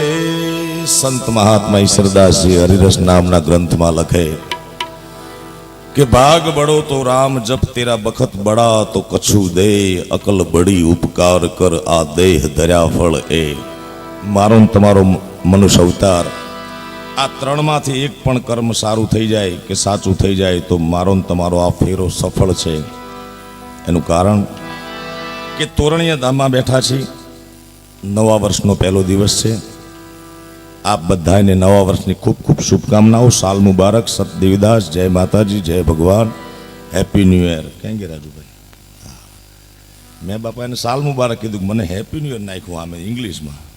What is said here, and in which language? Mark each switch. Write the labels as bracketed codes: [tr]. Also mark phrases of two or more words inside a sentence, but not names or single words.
[gu] સંત મહાત્મા ઈશ્વરદાસ જી હરિરસ નામના ગ્રંથ મેં લખે કિ [raj] भाग बड़ो तो राम जप तेरा बखत बड़ा तो कछु दे अकल बड़ी उपकार कर आ देह धर्या फल ए। [gu] મારો તમારો મનુષ્ય અવતાર આ ત્રણ માંથી એક પણ કર્મ સારું થઈ જાય કે સાચું થઈ જાય તો મારો તમારો આ ફેરો સફળ છે। એનું કારણ કે તોરણિયા ધામમાં બેઠા છીએ નવા વર્ષનો પહેલો દિવસ છે। આપ બધાને નવા વર્ષની ખૂબ ખૂબ શુભકામનાઓ। સાલ મુબારક, સત દેવદાસ, જય માતાજી, જય ભગવાન, [en] Happy New Year. [gu] કેમ કે રાજુભાઈ મેં બાપા એને સાલ મુબારક કીધું, મને [en] Happy New Year [gu] નાખ્યું આમે ઇંગ્લિશમાં।